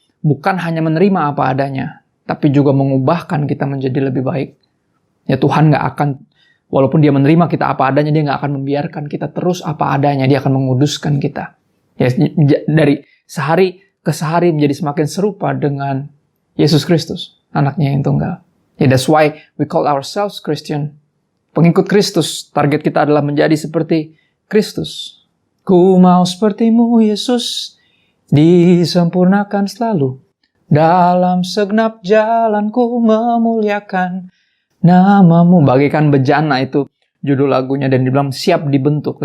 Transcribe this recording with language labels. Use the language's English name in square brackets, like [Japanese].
[Indonesian] bukan hanya menerima apa adanya, tapi juga mengubahkan kita menjadi lebih baik. Ya Tuhan nggak akan, walaupun dia menerima kita apa adanya, dia nggak akan membiarkan kita terus apa adanya, dia akan menguduskan kita. Ya, dari sehari ke sehari menjadi semakin serupa dengan Yesus Kristus, anaknya yang tunggal. [English] Ya, that's why we call ourselves Christian. [Indonesian] Pengikut Kristus, target kita adalah menjadi seperti Kristus. Ku mau sepertimu Yesus, disempurnakan selalu. Dalam segenap jalanku memuliakan namamu. Bagaikan bejana itu judul lagunya, dan dibilang siap dibentuk.